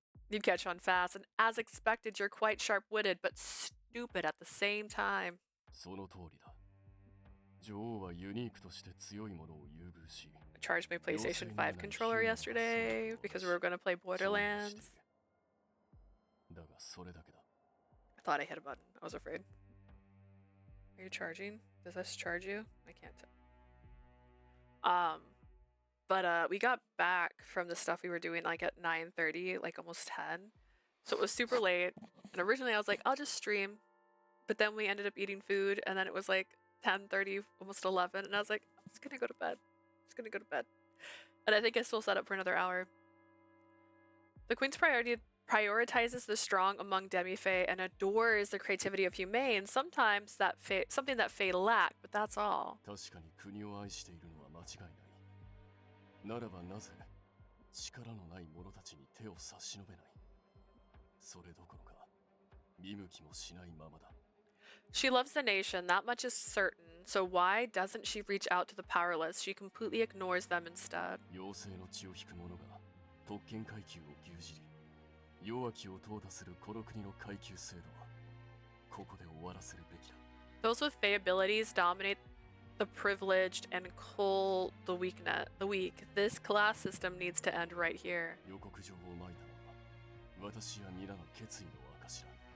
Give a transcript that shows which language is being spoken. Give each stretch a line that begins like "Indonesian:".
English: You catch on fast, and as expected, you're quite sharp-witted, but stupid at the same time.
Japanese: その通りだ。女王はユニークとして強いものを優遇し、
English: I charged my PlayStation 5 controller yesterday because we were going to play Borderlands.
Japanese: だがそれだけだ。
English: I thought I hit a button. I was afraid. Are you charging? Does this charge you? I can't tell. But we got back from the stuff we were doing like at 9:30, like almost 10. So it was super late. And originally I was like, I'll just stream. But then we ended up eating food, and then it was like 10:30, almost 11, and I was like, I'm just gonna go to bed. Just gonna go to bed. And I think I still set up for another hour. The Queen's prioritizes the strong among demi-fae and adores the creativity of humane, sometimes something that fae lack, but that's all.
Japanese: 確かに国を愛しているのは間違いない。ならばなぜ力のない者たちに手を差し伸べない。それどころか見向きもしないままだ。
English: She loves the nation, that much is certain. So why doesn't she reach out to the powerless? She completely ignores them instead.
Japanese: 妖精の血を引く者が特権階級を牛耳り、弱きを淘汰するこの国の階級制度はここで終わらせるべきだ。
English: Those with fae abilities dominate the privileged and cull the weak. This class system needs to end right here.
Japanese: 予告状をまいたのは私や皆の決意の証だ。